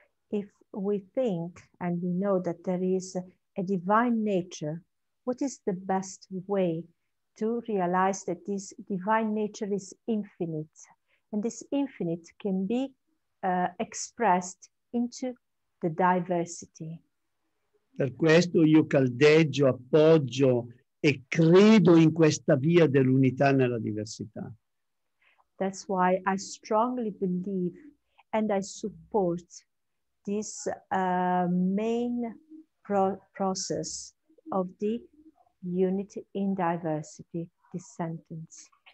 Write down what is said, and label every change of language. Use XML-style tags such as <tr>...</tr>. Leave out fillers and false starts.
<en>If we think and we know that there is a divine nature, what is the best way to realize that this divine nature is infinite? And this infinite can be expressed into the diversity.</en> <it>Per questo io caldeggio, appoggio e credo in questa via dell'unità nella diversità.</it> <en>That's why I strongly believe and I support this main process of the unity in diversity, this sentence.</en>